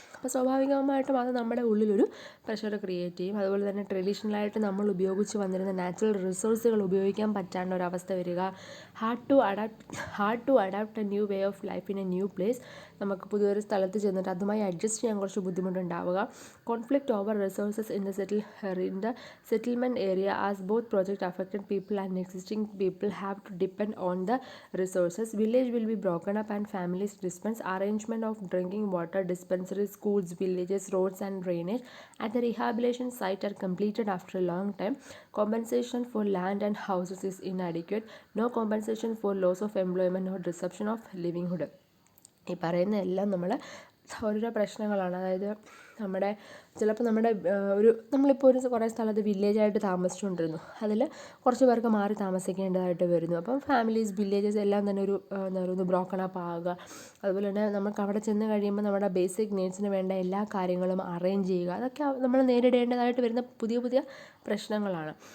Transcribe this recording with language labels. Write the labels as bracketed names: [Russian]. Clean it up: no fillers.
[Malayalam] അപ്പോൾ സ്വാഭാവികമായിട്ടും അത് നമ്മുടെ ഉള്ളിലൊരു പ്രഷർ ക്രിയേറ്റ് ചെയ്യും. അതുപോലെ തന്നെ ട്രഡീഷണലായിട്ട് നമ്മൾ ഉപയോഗിച്ച് വന്നിരുന്ന നാച്ചുറൽ റിസോഴ്സുകൾ ഉപയോഗിക്കാൻ പറ്റാണ്ട് ഒരവസ്ഥ വരിക. [English] Hard to adapt a new way of life in a new place. [Malayalam] നമുക്ക് പുതിയൊരു സ്ഥലത്ത് ചെന്നിട്ട് അതുമായി അഡ്ജസ്റ്റ് ചെയ്യാൻ കുറച്ച് ബുദ്ധിമുട്ടുണ്ടാവുക. [English] Conflict over resources in the settlement area as both project affected people and existing people have to depend on the resources. Village will be broken up and families dispersed. Arrangement of drinking water, dispensaries, schools, villages, roads and drainage at the rehabilitation site are completed after a long time. Compensation for land and houses is inadequate. No compensation for loss of employment or disruption of livelihood. [Malayalam] ഈ പറയുന്ന എല്ലാം നമ്മൾ ഓരോരോ പ്രശ്നങ്ങളാണ്. അതായത് നമ്മുടെ ചിലപ്പോൾ നമ്മുടെ നമ്മളിപ്പോൾ കുറേ സ്ഥലത്ത് വില്ലേജായിട്ട് താമസിച്ചുകൊണ്ടിരുന്നു, അതിൽ കുറച്ച് പേർക്ക് മാറി താമസിക്കേണ്ടതായിട്ട് വരുന്നു. അപ്പം ഫാമിലീസ് വില്ലേജസ് എല്ലാം തന്നെ എന്താ പറയുക ബ്രോക്കൺ അപ്പ് ആകുക. അതുപോലെ തന്നെ നമുക്ക് അവിടെ ചെന്ന് കഴിയുമ്പോൾ നമ്മുടെ ബേസിക് നീഡ്സിന് വേണ്ട എല്ലാ കാര്യങ്ങളും അറേഞ്ച് ചെയ്യുക, അതൊക്കെ നമ്മൾ നേരിടേണ്ടതായിട്ട് വരുന്ന പുതിയ പുതിയ പ്രശ്നങ്ങളാണ്.